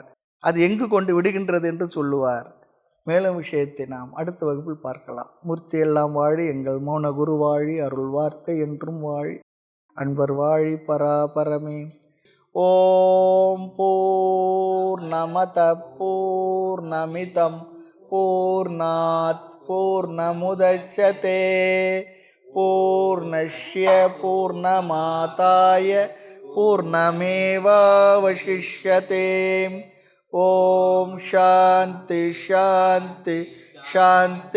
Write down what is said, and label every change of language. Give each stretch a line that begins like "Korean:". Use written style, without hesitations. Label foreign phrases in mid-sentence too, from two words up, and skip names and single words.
Tamil: அது எங்கு கொண்டு விடுகின்றது என்று சொல்லுவார். மேலும் விஷயத்தை நாம் அடுத்த வகுப்பில் பார்க்கலாம். மூர்த்தி எல்லாம் வாழி, எங்கள் மௌன குரு வாழி, அருள் வார்த்தை என்றும் வாழி, அன்பர் வாழி பராபரமே.
Sanskrit: ओम् पूर्णमदः पूर्णमिदं पूर्णात् पूर्णमुदच्यते पूर्णस्य पूर्णमादाय पूर्णमेवावशिष्यते. ओम् शान्तिः शान्तिः शान्तिः.